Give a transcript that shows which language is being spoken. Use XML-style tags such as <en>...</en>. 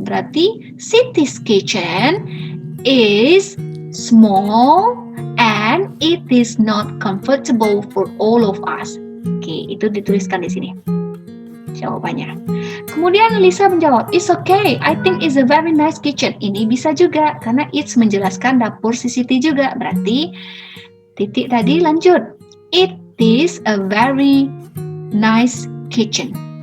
<en>Berarti Siti's kitchen is small and it is not comfortable for all of us.</en> <id>Oke, itu dituliskan di sini jawabannya. Kemudian Lisa menjawab,</id> <en>"It's okay, I think it's a very nice kitchen."</en> <id>Ini bisa juga, karena it's menjelaskan dapur si Siti juga. Berarti titik tadi lanjut.</id> <en>It is a very nice kitchen.</en>